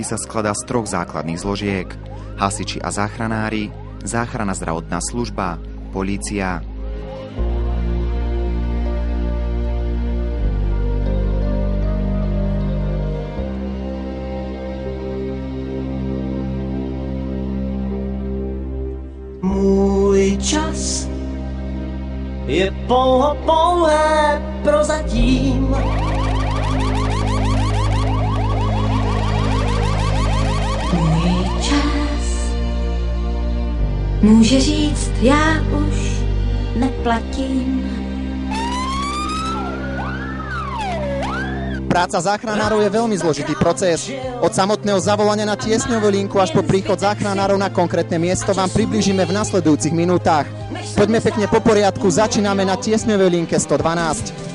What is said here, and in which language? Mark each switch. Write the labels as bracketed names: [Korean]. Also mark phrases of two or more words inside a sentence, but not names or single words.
[Slovak] sa skladá z 3 základných zložiek: hasiči a záchranári, záchranná zdravotná služba, polícia. [Czech] Můj čas je pouhé prozatím. Můj čas může říct, já už neplatím. [Slovak] Práca záchranárov je veľmi zložitý proces. Od samotného zavolania na tiesňovú linku až po príchod záchranárov na konkrétne miesto vám priblížime v nasledujúcich minútach. Poďme pekne po poriadku, začíname na tiesňovej linke 112.